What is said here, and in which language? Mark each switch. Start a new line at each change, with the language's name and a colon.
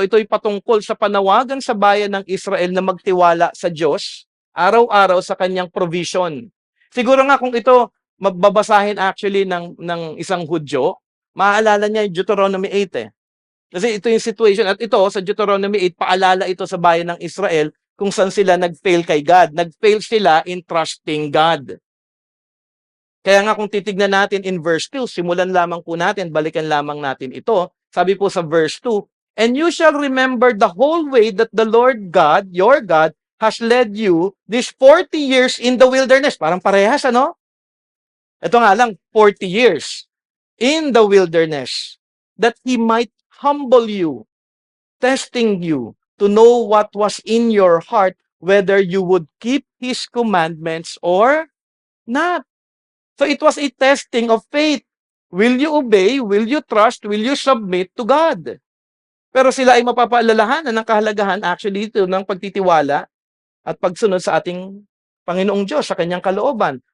Filipino: Ito'y patungkol sa panawagan sa bayan ng Israel na magtiwala sa Diyos araw-araw sa kanyang provision. Siguro nga kung ito magbabasahin actually ng isang Hudyo, maaalala niya yung Deuteronomy 8 eh. Kasi ito yung situation. At ito, sa Deuteronomy 8, paalala ito sa bayan ng Israel kung saan sila nag-fail kay God. Nag-fail sila
English: in trusting God.
Filipino: Kaya nga kung titignan natin in verse 2, simulan lamang po natin, balikan lamang natin ito. Sabi po sa verse 2,
English: and you shall remember the whole way that the Lord God, your God, has led you these 40 years in the wilderness.
Filipino: Parang parehas, ano? Ito nga lang, 40 years.
English: in the wilderness, that He might humble you, testing you to know what was in your heart, whether you would keep His commandments or not. So it was a testing of faith. Will you obey? Will you trust? Will you submit to God?
Filipino: Pero sila ay mapapaalalahanan ng kahalagahan actually ito ng pagtitiwala at pagsunod sa ating Panginoong Diyos, sa kanyang kalooban.